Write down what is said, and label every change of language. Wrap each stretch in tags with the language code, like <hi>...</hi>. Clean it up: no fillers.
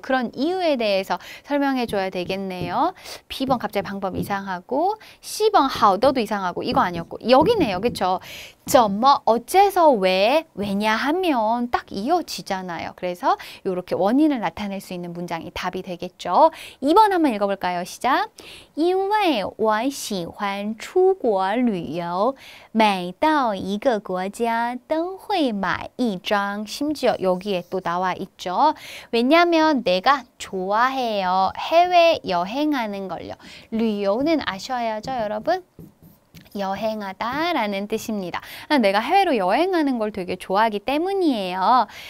<ko>그런 이유에 대해서 설명해 줘야 되겠네요. B번 갑자기 방법 이상하고, C번</ko> <zh>好的</zh> <ko>도 이상하고, 이거 아니었고, 여기네요. 그쵸? 뭐 어째서 왜, 왜냐하면 딱 이어지잖아요. 그래서 이렇게 원인을 나타낼 수 있는 문장이 답이 되겠죠. 2번 한번 읽어볼까요? 시작.</ko> <zh>因为我喜欢出国旅游每到一个国家都会买一张.</zh> <ko>심지어 여기에 또 나와 있죠. 왜냐면 내가 좋아해요. 해외 여행하는 걸요.旅游는 아셔야죠, 여러분? 여행하다라는 뜻입니다. 내가 해외로 여행하는 걸 되게 좋아하기 때문이에요.</ko>